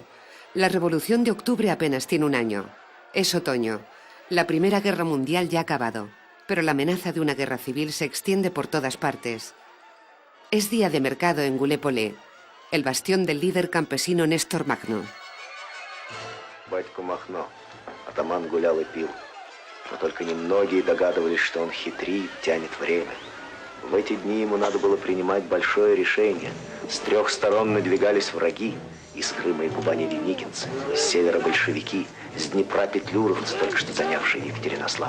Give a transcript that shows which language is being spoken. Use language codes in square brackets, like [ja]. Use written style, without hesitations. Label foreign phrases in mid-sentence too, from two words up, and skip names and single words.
[es] La Revolución de Octubre apenas tiene 1 año. Es otoño. La Primera Guerra Mundial ya ha acabado, pero la amenaza de una guerra civil se extiende por todas partes. Es día de mercado en Гуляйполе, el bastión del líder campesino Néstor Magno. [ru] Батько Махно, атаман гулял и пил, но только немногие догадывались, что он хитрит, тянет время. В эти дни ему надо было принимать большое решение. С 3 сторон надвигались враги. Из Крыма и Кубани деникинцы, с севера большевики, с Днепра петлюровцы, только что занявшие Екатеринослав.